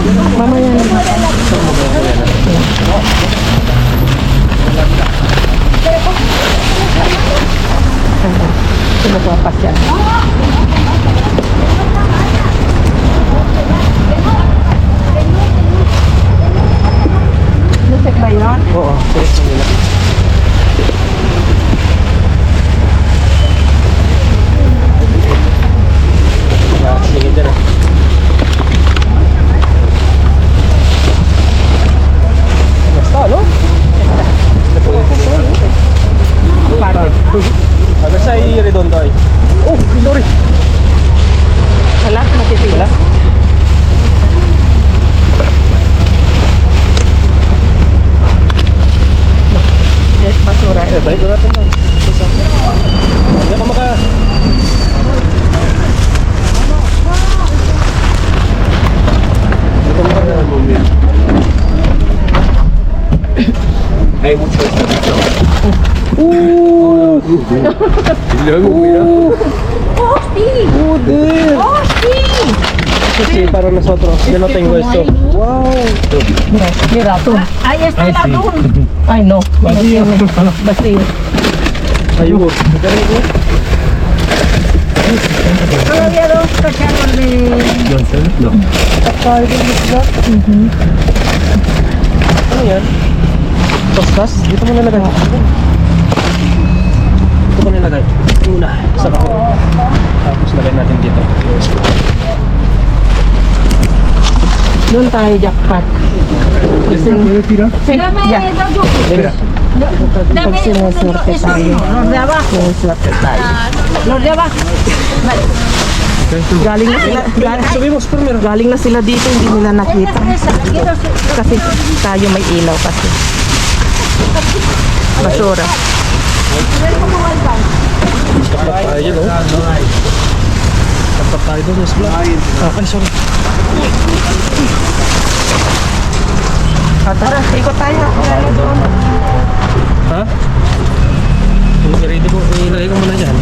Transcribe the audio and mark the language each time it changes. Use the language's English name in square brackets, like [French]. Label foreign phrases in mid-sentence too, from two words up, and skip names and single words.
[Spanish] Mamá ya no. Se lo puedo pasear. No sé qué vaya. [Filipino] yun? Oo, selection nila. Sige dyan. [Spanish] Basta, no? [Filipino] Ano sa i-redondo ay? [English] Oh, sorry. [Filipino] Wala, matitila. Yes, basura. Balik na natin doon. Hindi ka maka... [Spanish] Hay mucho esto. Y luego, mira. Oh, sí. Oh, sí. Sí, para nosotros. Yo no tengo esto. Wow. Mira, tú. Ahí está el atún. Ay, no. Vacío. Vacío. [Filipino] Ayun. [Spanish] Todavía dos cacharros de... No. [Filipino] Ano yan? Tostas? Dito mo nilagay. Dito mo nilagay. Una. Isa pa ko. Tapos lagay natin dito. Doon tayo, jackpot. [Spanish] ¿Puedes tirar? Dame Ya. dos yogurt. Mira. Dame [Filipino] Pag sinusurte [Spanish] esos [Filipino] tayo. [Spanish] no, los de abajo. [Filipino] Sinusurte tayo. [Spanish] Los de abajo. Vale. [Filipino] Galing na sila. [Spanish] Subimos primero. [Filipino] Galing na sila dito, hindi nila nakita. [Spanish] Esa, la quiero hacer. [Filipino] Kasi tayo may ilaw kasi. Basura. [Spanish] A ver cómo va el pan. [Filipino] Tapat tayo dyan, oh. Tapat tayo doon, mas black. [English] Okay, sorry. [Filipino] Tara, ikot tayo. Ha? I-ready ko, ilagay ko muna dyan.